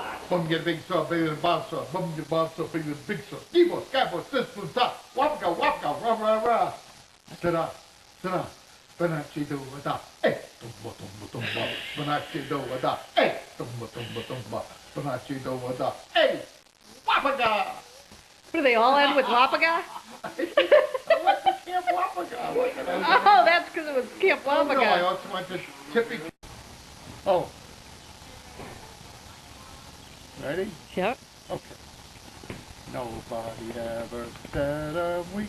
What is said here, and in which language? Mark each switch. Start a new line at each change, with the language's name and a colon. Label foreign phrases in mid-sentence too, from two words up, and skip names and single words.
English: Bum get a big saw, bigger than bomb saw. Bum get bomb saw, bigger than big saw. Skibo, scabo, sispo, top. Wapka, wapka, rah, rah, rah. Ta-da, ta-da. Banachi do da. Hey, tumba, tumba, tumba. Banachi do da. Hey, tumba, tumba, tumba. Banachi do da. Hey, wapaga. Do they all end with Wapaga? I went to Camp Wapaga. What can I do? Oh, that's because it was Camp Oh, no, I Wapaga. also went to Tippy. Oh. Ready? Yep. Okay. Nobody ever said I'm weak.